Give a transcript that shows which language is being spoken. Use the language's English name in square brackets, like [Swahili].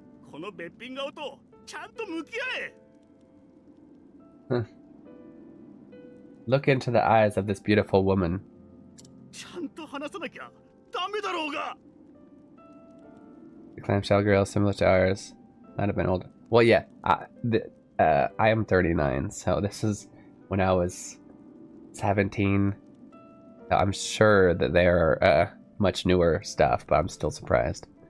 [Japanese] このべっぴん顔とちゃんと向き合え。 [English] Look into the eyes of this beautiful woman. [Japanese] ちゃんと話さなきゃダメだろうが。 [English] The clamshell grill similar to ours. Might have been old. Well, yeah. I am 39, so this is when I was 17. I'm sure that they are much newer stuff, but I'm still surprised.